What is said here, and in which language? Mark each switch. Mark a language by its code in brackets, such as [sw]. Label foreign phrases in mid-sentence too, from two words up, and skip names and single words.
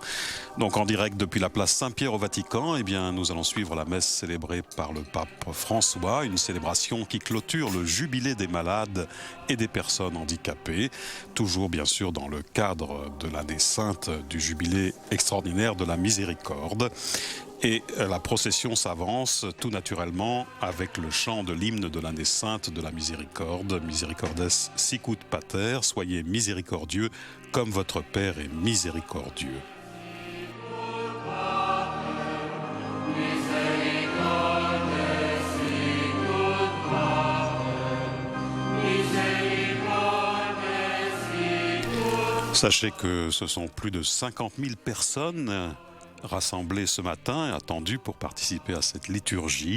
[fr] Donc en direct depuis la place Saint-Pierre au Vatican, nous allons suivre la messe célébrée par le pape François, une célébration qui clôture le jubilé des malades et des personnes handicapées, toujours bien sûr dans le cadre de l'année sainte du jubilé extraordinaire de la miséricorde. Et la procession s'avance tout naturellement avec le chant de l'hymne de l'année sainte de la miséricorde. [la] Misericordes sicut pater, [fr] soyez miséricordieux comme votre Père est miséricordieux. Sachez que ce sont plus de 50 000 personnes rassemblées ce matin et attendues pour participer à cette liturgie.